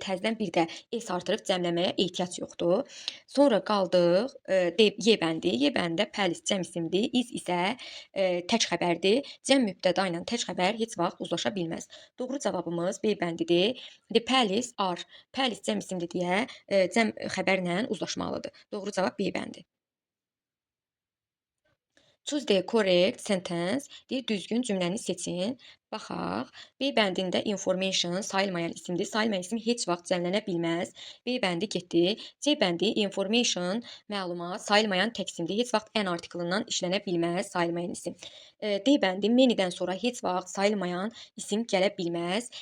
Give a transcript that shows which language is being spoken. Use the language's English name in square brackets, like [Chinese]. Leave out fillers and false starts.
[Azerbaijani] Təzədən bir də s artırıb cəmləməyə ehtiyac yoxdur. Sonra qaldıq Y bəndi. Y bəndində palace cəm isimdir. Is isə tək xəbərdir. Cəm mübtəda ilə tək xəbər heç vaxt uzlaşa bilməz. Doğru cavabımız B bəndidir. [English] The palace are. [Azerbaijani] Palace cəm isimdir deyə cəm xəbərlə uzlaşmalıdır. Doğru cavab B bəndi. [English] Choose the correct sentence. [Azerbaijani] Deyir, düzgün cümləni seçin. Baxaq. B bəndində information sayılmayan isimdir. Sayılmayan isim heç vaxt cəmlənə bilməz. B bəndi getdi. C bəndi information məlumat sayılmayan tək isimdir. Heç vaxt an artiklından işlənə bilməz sayılmayan isim. D bəndi manydən sonra heç vaxt sayılmayan isim gələ bilməz.